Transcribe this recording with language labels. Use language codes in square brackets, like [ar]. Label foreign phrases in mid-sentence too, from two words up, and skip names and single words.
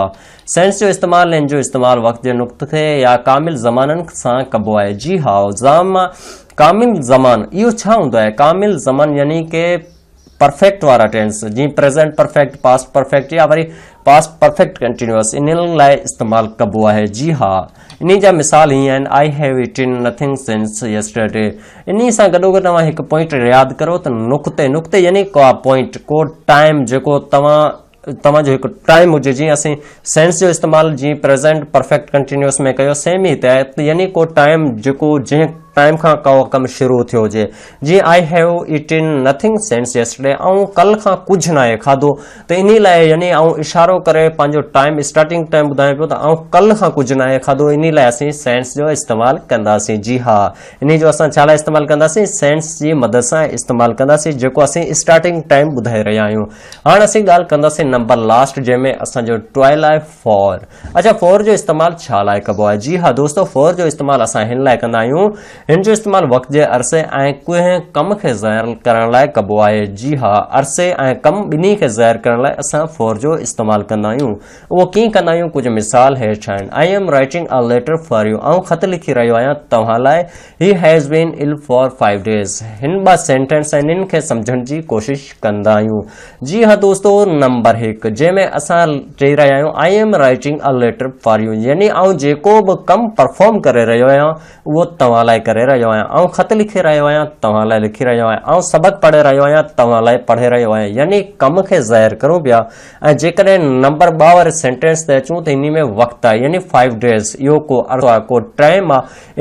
[sd] सेंस जो इस्तेमालु इन जो इस्तेमालु वक़्त जे नुक़्ते या कामिल ज़माननि सां कबो आहे। जी हा, कामिल ज़मान इहो छा हूंदो आहे? कामिल ज़मान यानी कि परफेक्ट वारा टेंस, जीअं [en] present perfect, past perfect [sd] या वरी [en] past perfect continuous, [sd] इन्हनि लाइ इस्तेमालु कबो आहे। जी हा, इन जा मिसाल हीअं आहिनि, [en] I have eaten nothing since yesterday. [sd] इन सां गॾोगॾु तव्हां हिकु पॉइंट यादि करो त नुक़्ते यानी को पॉइंट, को टाइम जेको तव्हांजो हिकु टाइम हुजे। जीअं असीं सेंस जो इस्तेमालु जीअं [en] present perfect continuous [sd] में कयो, सेम ई हिते आहे, यानी को टाइम जेको जंहिं टाइम खां को कमु शुरू थियो हुजे। [en] जीअं I have eaten nothing since yesterday, [sd] ऐं कल्ह खां कुझु न आहे खाधो, त इन लाइ यानी इशारो करे पंहिंजो टाइम, [en] starting time [sd] ॿुधाए पियो त कल्ह खां कुझु न आहे खाधो, इन लाइ असीं सेंस जो इस्तेमालु कंदासीं। जी हा, इन जो असां छा लाइ इस्तेमालु कंदासीं? सेंस जी मदद सां इस्तेमालु कंदासीं, जेको असीं [en] starting time [sd] ॿुधाए रहिया आहियूं। हाणे असीं ॻाल्हि कंदासीं [en] number last, [sd] जंहिंमें असांजो ट्वाइल आहे फॉर। अच्छा, फॉर जो इस्तेमालु छा लाइ कबो आहे? जी हा दोस्तो, फॉर जो इस्तेमालु असां हिन लाइ कंदा आहियूं, हिन जो इस्तेमालु वक़्त जे अरसे ऐं कंहिं कम खे ज़ाहिर करण लाइ कबो आहे। जी हा, अरसे ऐं कम ॿिन्ही खे ज़ाहिर करण लाइ असां फॉर जो इस्तेमालु कंदा आहियूं। उहो कीअं कंदा आहियूं? कुझु मिसाल हेठि आहिनि। [en] I am writing a letter for you, [sd] ऐं ख़त लिखी रहियो आहियां तव्हां लाइ। [en] He has been ill for 5 days। [sd] हिन ॿ सेंटेंस आहिनि, हिन खे सम्झण जी कोशिशि कंदा आहियूं। जी हा दोस्तो, नंबर 1 जंहिंमें असां चई रहिया आहियूं [en] I am writing a letter for you, [sd] यानी जेको बि कमु परफॉर्म करे रहियो आहियां उहो तव्हां लाइ करे रहियो आहियां, ख़त लिखी रहियो आहियां तव्हां लाइ लिखी रहियो आहियां, सबक़ पढ़े रहियो आहियां तव्हां लाइ पढ़े रहियो आहियां, यानी कम खे ज़ाहिर करूं पिया। ऐं जेकॾहिं नंबर 2 वारे सेंटेंस ते अचूं त इन में वक़्त आहे, यानी 5 days, इहो को अर्ज़ो आहे, को टाइम आहे।